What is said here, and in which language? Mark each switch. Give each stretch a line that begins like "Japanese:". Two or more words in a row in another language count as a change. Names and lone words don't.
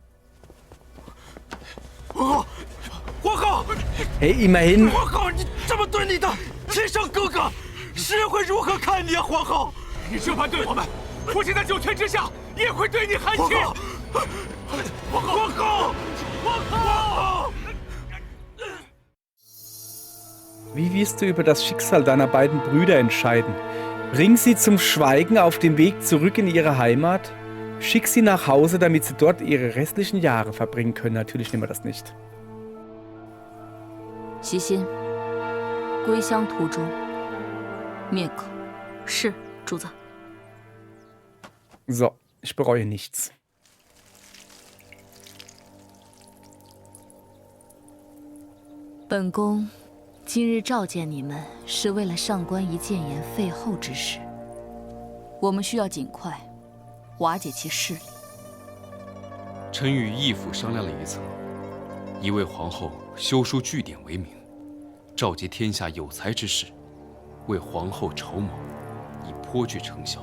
Chinese: 皇后！
German: 哎，immerhin。
Chinese: 皇后，你这么对你的亲生哥哥，世人会如何看你啊？皇后，你这般对我们，父亲在九泉之下也会对你寒心。皇后！
German: Wie wirst du über das Schicksal deiner beiden Brüder entscheiden? Bring sie zum Schweigen auf dem Weg zurück in ihre Heimat? Schick sie nach Hause, damit sie dort ihre restlichen Jahre verbringen können. Natürlich nehmen wir das nicht.
Chinese: 喜心，归乡途中灭口。是，主子。
German: So, ich bereue nichts.
Chinese: 本宫今日召见你们，是为了上官仪谏言废后之事。我们需要尽快瓦解其势力。臣与义父商量了一策，以为皇后修书据典为名，召集天下有才之士，为皇后筹谋，已颇具成效。